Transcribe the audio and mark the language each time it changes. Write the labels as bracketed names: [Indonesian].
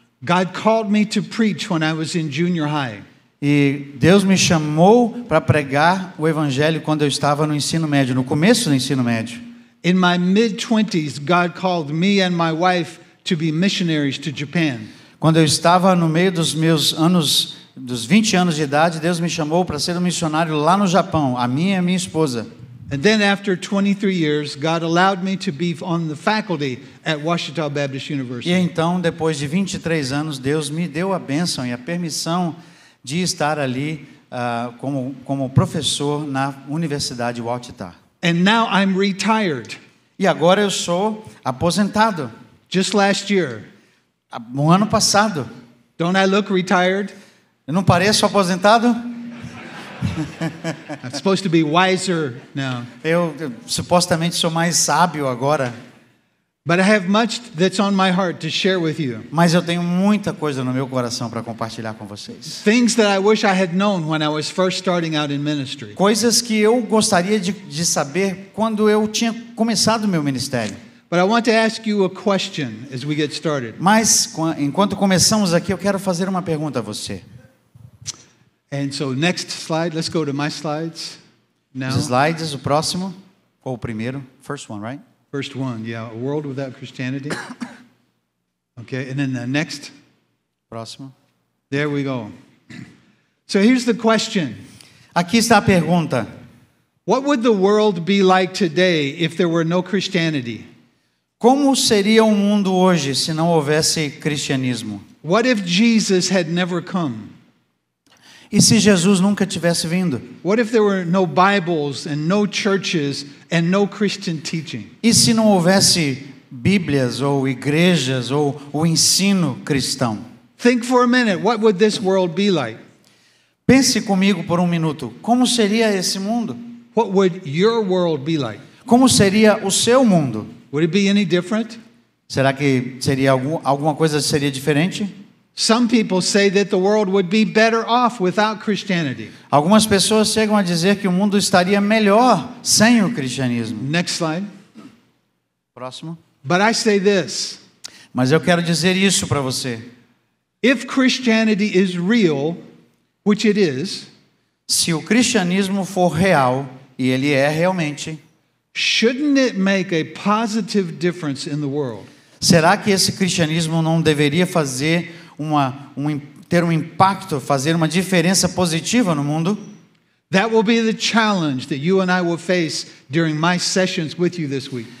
[English] God called me to preach when I was in junior high. [Portuguese] E Deus me chamou para pregar o evangelho quando eu estava no ensino médio, no começo do ensino médio. [English] In my mid-20s, God called me and my wife to be missionaries to Japan. [Portuguese] Quando eu estava no meio dos meus anos, dos 20 anos de idade, Deus me chamou para ser um missionário lá no Japão, a minha e a minha esposa. [English] And then after 23 years, God allowed me to be on the faculty at Ouachita Baptist University. [Portuguese] E então, depois de 23 anos, Deus me deu a bênção e a permissão de estar ali como professor na Universidade Ouachita. [English] And now I'm retired. [Portuguese] E agora eu sou aposentado. [English] Just last year. [Portuguese] No ano passado. [English] Don't I look retired? [Portuguese] Eu não pareço aposentado? [English] I'm supposed to be wiser now. [Portuguese] Eu supostamente sou mais sábio agora. [English] But I have much that's on my heart to share with you. [Portuguese] Mas eu tenho muita coisa no meu coração para compartilhar com vocês. [English] Things that I wish I had known when I was first starting out in ministry. [Portuguese] Coisas que eu gostaria de saber quando eu tinha começado o meu ministério. [English] But I want to ask you a question as we get started. [Portuguese] Mas enquanto começamos aqui, eu quero fazer uma pergunta a você. [English] And so next slide, let's go to my slides. Now. [Portuguese] Os slides, o próximo ou o primeiro? [English] First one, right? First one, yeah, a world without Christianity. Okay, and then the next. [Portuguese] Próximo. [English] There we go. So here's the question. [Portuguese] Aqui está a pergunta. [English] What would the world be like today if there were no Christianity? [Portuguese] Como seria o mundo hoje se não houvesse cristianismo? [English] What if Jesus had never come? [Portuguese] E se Jesus nunca tivesse vindo? [English] What if there were no Bibles and no churches and no Christian teaching? [Portuguese] E se não houvesse Bíblias ou igrejas ou o ensino cristão? [English] Think for a minute, what would this world be like? [Portuguese] Pense comigo por um minuto. Como seria esse mundo? [English] What would your world be like? [Portuguese] Como seria o seu mundo? [English] Would it be any different? [Portuguese] Será que seria alguma coisa seria diferente? [English] Some people say that the world would be better off without Christianity. [Portuguese] Algumas pessoas chegam a dizer que o mundo estaria melhor sem o cristianismo. [English] Next slide. [Portuguese] Próximo. [English] But I say this. [Portuguese] Mas eu quero dizer isso para você. [English] If Christianity is real, which it is, [Portuguese] Se o cristianismo for real, e ele é realmente, [English] shouldn't it make a positive difference in the world? [Portuguese] será que esse cristianismo não deveria fazer ter um impacto, fazer uma diferença positiva no mundo? [English] That will be the challenge that you and I will face during my sessions with you this week.